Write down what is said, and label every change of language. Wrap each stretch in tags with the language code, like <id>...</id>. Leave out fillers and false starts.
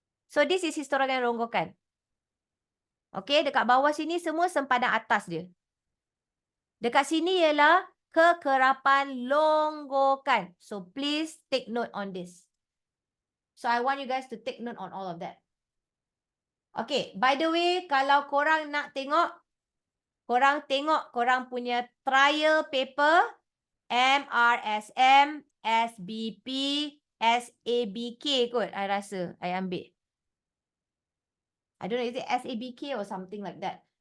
<en>So, this is histogram longgokan.</en> <ms>Okay, dekat bawah sini semua sempadan atas dia. Dekat sini ialah kekerapan longgokan.</ms> <en>So, please take note on this. So, I want you guys to take note on all of that. Okay, by the way,</en> <ms>kalau korang nak tengok, korang punya trial paper,</ms> <en>MRSM, SBP, SABK kot,</en> <ms>I rasa, I ambil.</ms> <en>I don't know, is it SABK or something like that.</en>